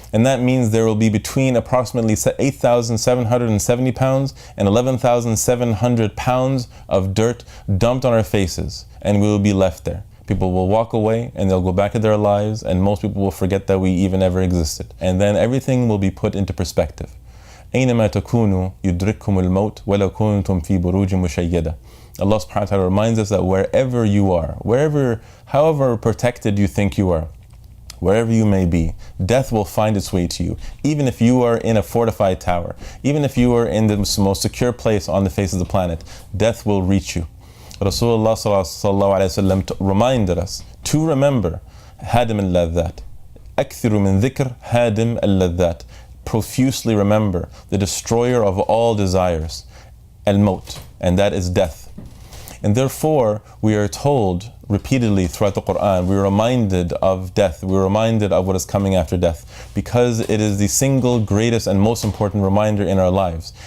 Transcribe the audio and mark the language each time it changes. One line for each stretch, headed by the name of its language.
English: And that means there will be between approximately 8,770 pounds and 11,700 pounds of dirt dumped on our faces, and we will be left there. People will walk away and they'll go back to their lives, and most people will forget that we even ever existed. And then everything will be put into perspective.
Arabic: أينما تكونوا يدرككم الموت ولو كنتم في بروج مشيدة.
English: Allah subhanahu wa ta'ala reminds us that wherever you are, however protected you think you are, wherever you may be, death will find its way to you. Even if you are in a fortified tower, even if you are in the most secure place on the face of the planet, death will reach you. Rasulullah sallallahu alayhi wa sallam reminded us to remember hadim al-ladhat.
Arabic: أكثر من ذكر hadim al-ladhat.
English: Profusely remember the destroyer of all desires, al-maut, and that is death. And therefore, we are told repeatedly throughout the Quran, we're reminded of death, we're reminded of what is coming after death, because it is the single greatest and most important reminder in our lives.